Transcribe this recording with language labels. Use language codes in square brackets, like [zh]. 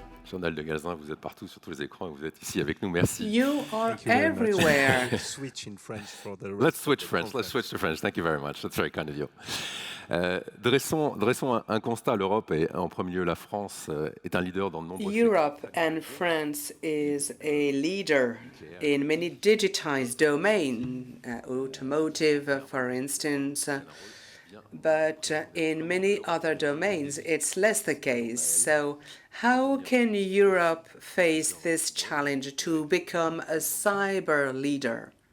[fr] Jean-Noël de Galzin, vous êtes partout sur tous les écrans et vous êtes ici avec nous. Merci. [en] You are everywhere. Switch in French for the Let's switch French. Let's switch to French. Thank you very much. That's very kind of you. [fr] Dressons un constat. L'Europe et en premier lieu la France est un leader dans de nombreux [en] Europe and France is a leader in many digitized domains, automotive, for instance. But in many other domains, it's less the case. So how can Europe face this challenge to become a cyber leader?